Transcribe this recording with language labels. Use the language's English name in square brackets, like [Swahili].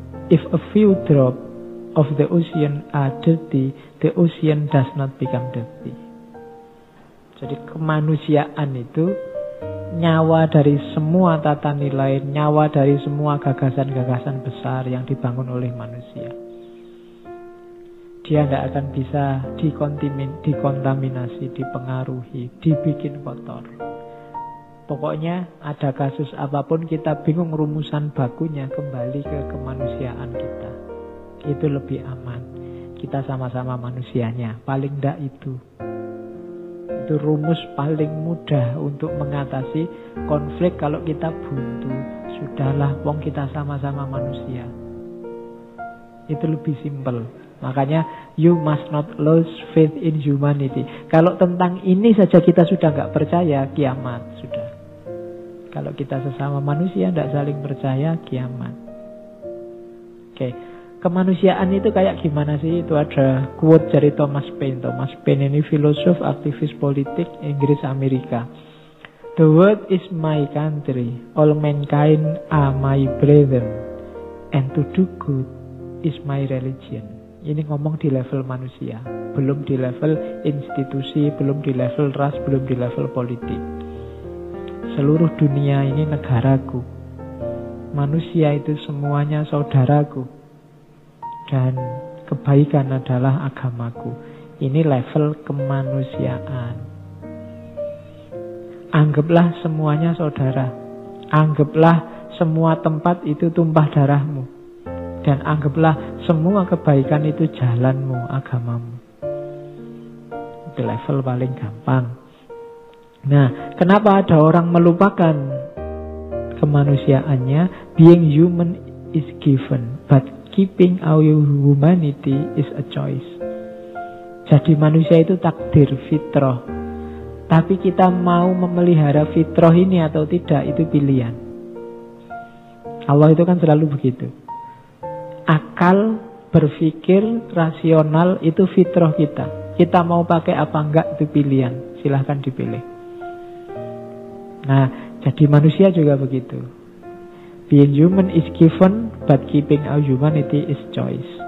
[English] If a few drops of the ocean are dirty, the ocean does not become dirty. [Indonesian] Jadi kemanusiaan itu nyawa dari semua tata nilai, nyawa dari semua gagasan-gagasan besar yang dibangun oleh manusia. Dia tidak akan bisa dikontaminasi, dipengaruhi, dibikin kotor. Pokoknya ada kasus apapun kita bingung rumusan bakunya, kembali ke kemanusiaan kita. Itu lebih aman. Kita sama-sama manusianya. Paling tidak itu. Itu rumus paling mudah untuk mengatasi konflik kalau kita buntu. Sudahlah, wong kita sama-sama manusia. Itu lebih simpel. [English] Makanya you must not lose faith in humanity. [Indonesian] Kalau tentang ini saja kita sudah nggak percaya, kiamat sudah. Kalau kita sesama manusia tidak saling percaya, kiamat. Oke, kemanusiaan itu kayak gimana sih? Itu ada quote dari Thomas Paine. Thomas Paine ini filosof, aktivis politik Inggris Amerika. [English] The world is my country, all mankind are my brethren, and to do good is my religion. [Indonesian] Ini ngomong di level manusia, belum di level institusi, belum di level ras, belum di level politik. Seluruh dunia ini negaraku. Manusia itu semuanya saudaraku. Dan kebaikan adalah agamaku. Ini level kemanusiaan. Anggaplah semuanya saudara. Anggaplah semua tempat itu tumpah darahmu. Dan anggaplah semua kebaikan itu jalanmu, agamamu. Itu level paling gampang. Nah, kenapa ada orang melupakan kemanusiaannya? [English] Being human is given, but keeping our humanity is a choice. [Indonesian] Jadi manusia itu takdir, fitrah. Tapi kita mau memelihara fitrah ini atau tidak, itu pilihan. Allah itu kan selalu begitu. Akal, berpikir, rasional itu fitrah kita. Kita mau pakai apa enggak itu pilihan. Silahkan dipilih. Nah, jadi manusia juga begitu. [English] Being human is given, but keeping our humanity is choice.